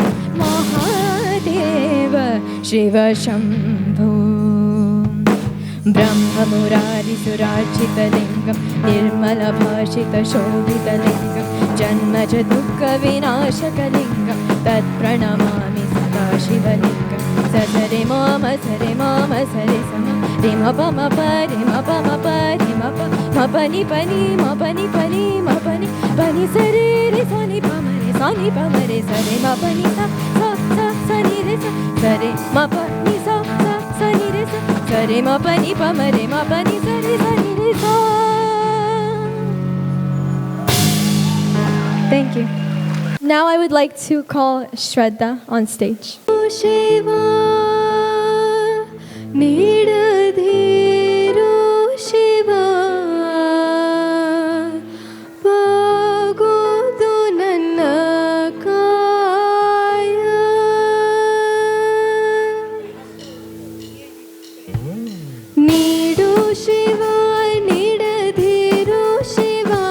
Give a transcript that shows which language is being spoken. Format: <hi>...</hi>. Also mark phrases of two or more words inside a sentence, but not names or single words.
<sa>महादेव शिव शंभो, ब्रह्ममुरारिसुरार्चितलिङ्गं निर्मलभाषितशोभितलिङ्गं जन्मज दुःखविनाशकलिङ्गं तत्प्रणमामि सदा शिवलिङ्गं, सरे माम सरे सम रे म प म प रे म प म प रे म प म प नि प नि म प नि प नि म प नि प नि स रे रे स नि प म रे स sa ni pa ma re sa re ma pa ni sa sa ni re sa re ma pa ni sa ni re sa re ma pa ni pa ma re ma pa ni sa ni re sa.</sa> <en>Thank you. Now I would like to call Shraddha on stage.</en> <kn>Shiva ನೀಡದಿರು ಶಿವ ಬಾಗೋದು ನನ್ನ ಕಾಯ ನೀಡು ಶಿವ ನೀಡದಿರು ಶಿವ</kn>